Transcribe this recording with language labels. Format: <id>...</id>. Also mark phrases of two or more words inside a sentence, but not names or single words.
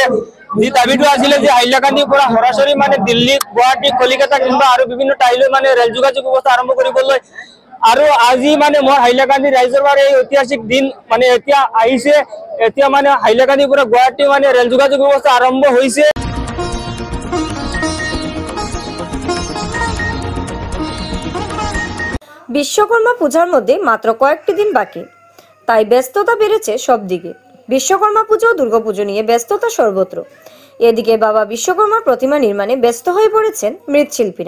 <as>যি দাবীটো আছিলে যে হাইলাকান্দিৰ পৰা সৰাসৰি মানে দিল্লী, গুৱাহাটী, কলিকতা কিংবা আৰু বিভিন্ন ঠাইলৈ মানে ৰেল যোগাযোগ ব্যৱস্থা আৰম্ভ কৰিবলৈ। আৰু আজি মানে মোৰ হাইলাকান্দি ৰাইজৰ বাবে এই ঐতিহাসিক দিন মানে এতিয়া আহিছে। এতিয়া মানে হাইলাকান্দিৰ পৰা গুৱাহাটী মানে ৰেল যোগাযোগ ব্যৱস্থা আৰম্ভ হৈছে।</as> <bn>বিশ্বকর্মা পূজার মধ্যে মাত্র কয়েকটি দিন বাকি, তাই ব্যস্ততা বেড়েছে সব দিকে। বিশ্বকর্মা পুজো ও দুর্গাপুজো নিয়ে ব্যস্ততা সর্বত্র। এদিকে বাবা বিশ্বকর্মার প্রতিমা নির্মাণে ব্যস্ত হয়ে পড়েছেন মৃৎশিল্পীরা।</bn>